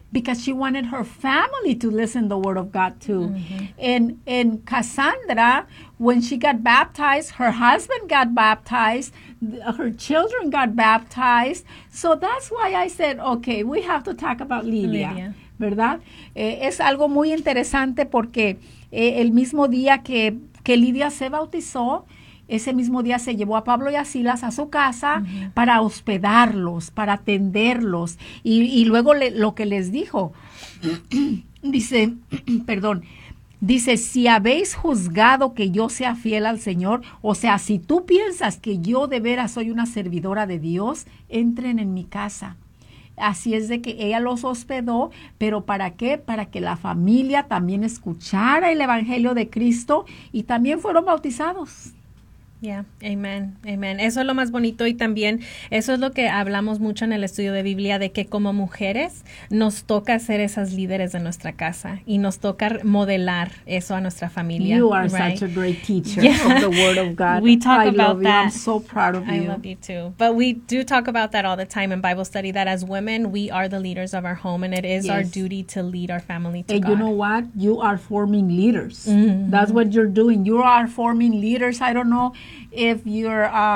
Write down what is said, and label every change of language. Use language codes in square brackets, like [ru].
[en] Because she wanted her family to listen the word of God too. Mm-hmm. And Cassandra, when she got baptized, her husband got baptized, her children got baptized. So that's why I said, okay, we have to talk about Lidia. [es] ¿Verdad? Es algo muy interesante porque el mismo día que Lidia se bautizó, ese mismo día se llevó a Pablo y a Silas a su casa para hospedarlos, para atenderlos. Y luego lo que les dijo, dice, si habéis juzgado que yo sea fiel al Señor, o sea, si tú piensas que yo de veras soy una servidora de Dios, entren en mi casa. Así es de que ella los hospedó, pero ¿para qué? Para que la familia también escuchara el Evangelio de Cristo y también fueron bautizados. [en] Yeah, amen, amen. [es] Eso es lo más bonito, y también eso es lo que hablamos mucho en el estudio de Biblia, de que como mujeres nos toca ser esas líderes de nuestra casa y nos toca modelar eso a nuestra familia. [en] You are right? Such a great teacher of the Word of God. We talk about that. I'm so proud of you. I love you too. But we do talk about that all the time in Bible study, that as women, we are the leaders of our home, and it is our duty to lead our family to God. you know what? You are forming leaders. Mm-hmm. That's what you're doing. You are forming leaders. I don't know if you're